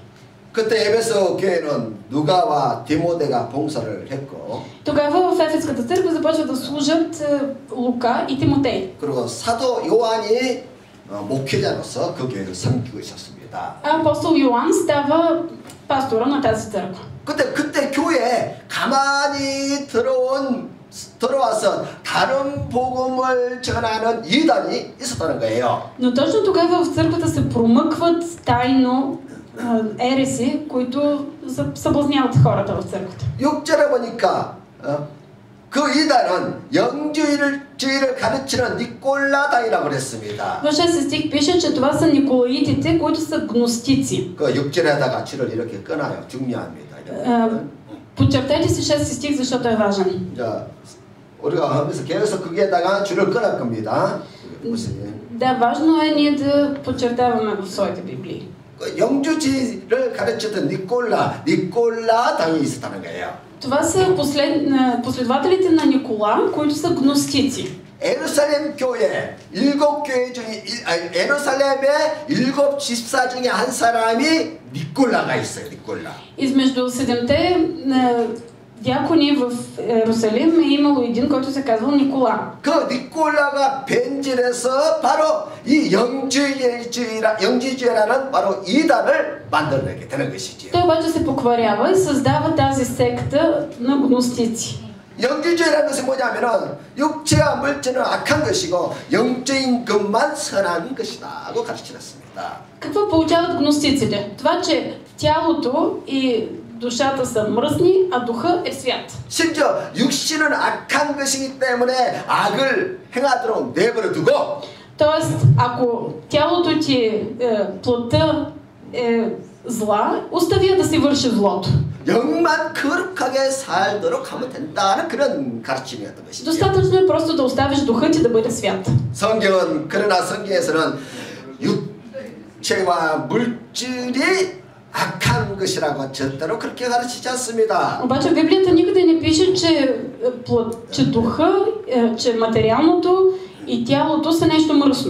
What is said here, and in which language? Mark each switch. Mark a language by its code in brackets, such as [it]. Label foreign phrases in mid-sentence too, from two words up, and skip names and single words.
[ko] 그때 에베소 교회는 누가와 디모데가 봉사를 했고 [bg] Тогава в Ефеската църква започват да служат Лука и Тимотей. [ko] 그리고 사도 요한이 목회자로서 그 교회를 섬기고 있었습니다. [bg] Апостол Йоан става пастора на тази църква. [ko] 그때 교회에 가만히 들어와서 다른 복음을 전하는 이단이 있었다는 거예요. [bg] Но точно тогава в църквата се промъкват тайно ереси, които съблазняват хората в църквата. [ko] 6절에 보니까 그 이단은 영주의를 가르치는 니콜라당이라고 그랬습니다. [bg] В 6 стих пише, че това са николаитите, които са гностици. [ko] 그 6절에다가 줄을 이렇게 끊어요. 중요합니다. [bg] Подчертайте си 6 стих, защото е важен. [ko] 자, 우리가 하면서 계속 거기에다가 줄을 끊을 겁니다. [bg] Да, важно е ние да подчертаваме в своите Библии. [ko] 영주지를 가르쳤던 니콜라 당이 있었다는 거예요. [bg] Това са последователите на Никола, които са гностици. [ko] 예루살렘 교회 7교회 중에 예루살렘의 7 집사 중에 한 사람이 니콜라가 있어요. 니콜라. [bg] Измежду 7-те дякони в Иерусалим е имало един, който се казвал Никола. [ko] 그 니콜라가 변질해서 바로 이 영지주의라는 바로 이단을 만들어내게 되는 것이지요. [bg] Той обаче се покварява и създава тази секта на гностици. [ko] 영지주의라는 것이 뭐냐면은 육체와 물질은 악한 것이고 영적인 것만 선한 것이다고 가르치셨습니다. [bg] Какво получават гностиците? Това, че тялото и душата са мръсни, а духа е свят. [ko] 심지어 육신은 악한 것이기 때문에 악을 행하도록 내버려 두고 [bg] Тоест, ако тялото ти плътта е зла, остави да си върши злото. [ko] 영만 거룩하게 살도록 하면 된다는 그런 가르침이었던 것이죠. [bg] Достатъчно е просто да оставиш духът ти да бъде свят. [ko] 그러나 성경에서는 육체와 물질이 악한 것이라고 절대로 그렇게 가르치지 않습니다. [bg] Обаче в Библията никъде не пише, че духа, че материалното и тялото са нещо мръсно.